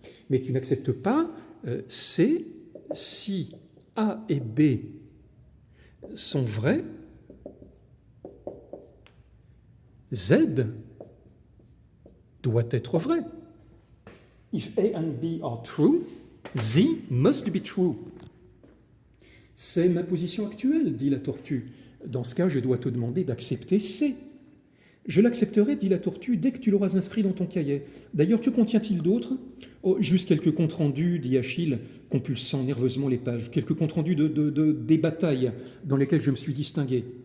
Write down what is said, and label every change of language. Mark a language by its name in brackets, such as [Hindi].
[French] Mais tu n'acceptes pas C si A et B sont vrais, Z doit être vrai. [English] If A and B are true, Z must be true. [French] C'est ma position actuelle, dit la tortue. Dans ce cas, je dois te demander d'accepter C. Je l'accepterai, dit la tortue, dès que tu l'auras inscrit dans ton cahier. D'ailleurs, que contient-il d'autre ? Oh, juste quelques comptes rendus, dit Achille, compulsant nerveusement les pages. Quelques comptes rendus des batailles dans lesquelles je me suis distingué.